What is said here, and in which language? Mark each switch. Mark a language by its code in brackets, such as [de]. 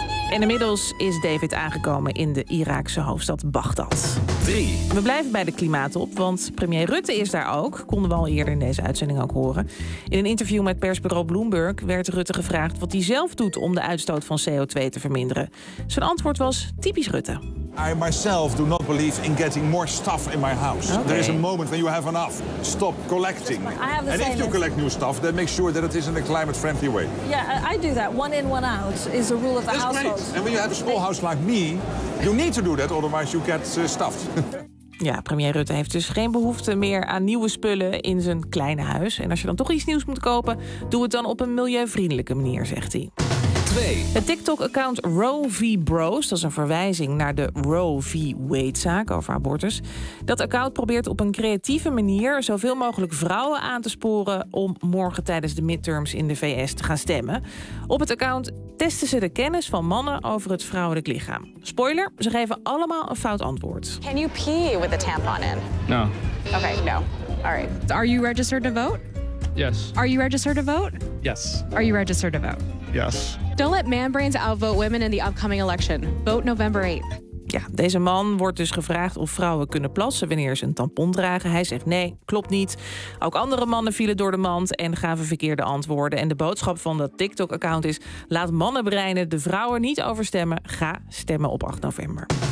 [nl] En inmiddels is David aangekomen in de Iraakse hoofdstad Bagdad. 3. We blijven bij de klimaattop, want premier Rutte is daar ook. Konden we al eerder in deze uitzending ook horen. In een interview met persbureau Bloomberg werd Rutte gevraagd wat hij zelf doet om de uitstoot van CO2 te verminderen. Zijn antwoord was typisch Rutte. [en] I myself do not believe in getting more stuff in my house. Okay. There is a moment when you have enough. Stop collecting. And if you collect new stuff, then make sure that it is in a climate-friendly way. Yeah, I do that. One in, one out is the rule of the household. And when you have a small house like me, you need to do that, otherwise you get stuffed. [nl] Ja, premier Rutte heeft dus geen behoefte meer aan nieuwe spullen in zijn kleine huis. En als je dan toch iets nieuws moet kopen, doe het dan op een milieuvriendelijke manier, zegt hij. Het TikTok-account Roe v. Bros, dat is een verwijzing naar de Roe v. Wade-zaak over abortus. Dat account probeert op een creatieve manier zoveel mogelijk vrouwen aan te sporen om morgen tijdens de midterms in de VS te gaan stemmen. Op het account testen ze de kennis van mannen over het vrouwelijk lichaam. Spoiler, ze geven allemaal een fout antwoord. [en] Can you pee with a tampon in? No. Okay, no. All right. Are you registered to vote? Yes. Are you registered to vote? Yes. Are you registered to vote? Yes. Don't let man brains outvote women in the upcoming election. Vote November 8. [nl] Ja, deze man wordt dus gevraagd of vrouwen kunnen plassen wanneer ze een tampon dragen. Hij zegt nee, klopt niet. Ook andere mannen vielen door de mand en gaven verkeerde antwoorden. En de boodschap van dat TikTok-account is: laat mannenbreinen de vrouwen niet overstemmen. Ga stemmen op 8 november.